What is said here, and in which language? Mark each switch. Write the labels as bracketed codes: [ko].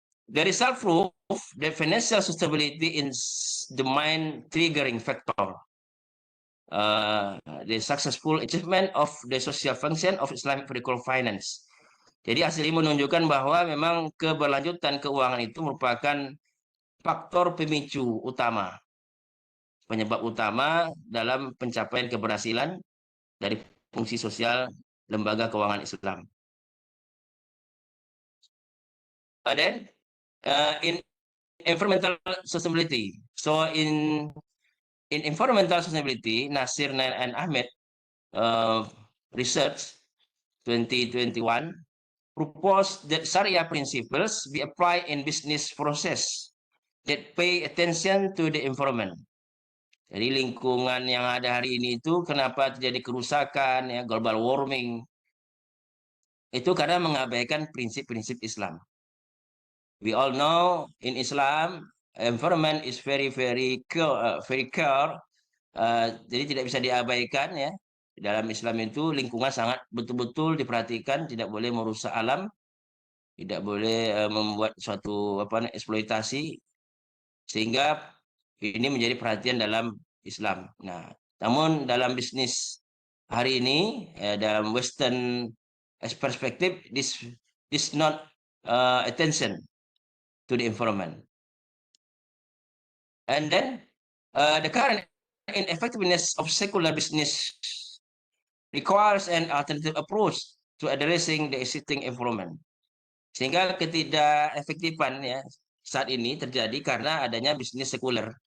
[en] The result proof that financial sustainability is the main triggering factor. The successful achievement of the social function of Islamic political finance. [id] Jadi hasil ini menunjukkan bahwa memang keberlanjutan keuangan itu merupakan faktor pemicu utama, penyebab utama dalam pencapaian keberhasilan dari fungsi sosial lembaga keuangan Islam. [en] Then in environmental sustainability. So in environmental sustainability, Nasir and Ahmed research 2021 proposed that Sharia principles be applied in business process that pay attention to the environment. [id] Jadi lingkungan yang ada hari ini itu kenapa terjadi kerusakan, ya, global warming, itu karena mengabaikan prinsip-prinsip Islam. [en] We all know in Islam environment is very care. [id] Jadi tidak bisa diabaikan, ya. Dalam Islam itu lingkungan sangat betul-betul diperhatikan, tidak boleh merusak alam, tidak boleh membuat suatu eksploitasi, sehingga ini menjadi perhatian dalam Islam. Nah, namun dalam bisnis hari ini, dalam [en] Western perspective, this not attention to the environment. And then the current ineffectiveness of secular business requires an alternative approach to addressing the existing environment. [id] Sehingga ketidakefektifan, ya, saat ini terjadi karena adanya bisnis sekuler.